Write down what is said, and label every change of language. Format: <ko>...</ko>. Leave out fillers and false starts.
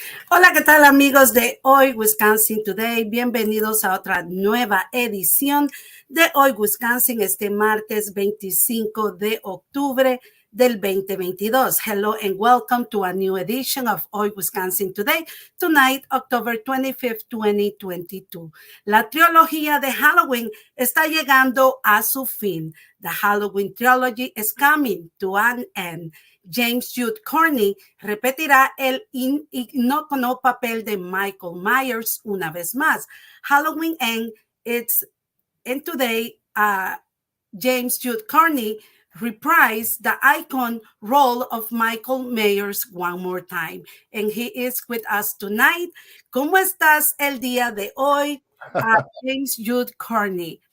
<es>Hola, ¿qué tal amigos de Hoy Wisconsin Today? Bienvenidos a otra nueva edición de Hoy Wisconsin este martes 25 de octubre del 2022.</es> <en>Hello and welcome to a new edition of Hoy Wisconsin Today, tonight, October 25th, 2022.</en> <es>La trilogía de Halloween está llegando a su fin.</es> <en>The Halloween trilogy is coming to an end.</en> <es>James Jude Courtney repetirá el icónico papel de Michael Myers una vez más.</es> <en>Halloween End, and today James Jude Courtney reprised the icon role of Michael Myers one more time. And he is with us tonight.</en> <es>¿Cómo estás el día de hoy, James Jude Courtney?</es>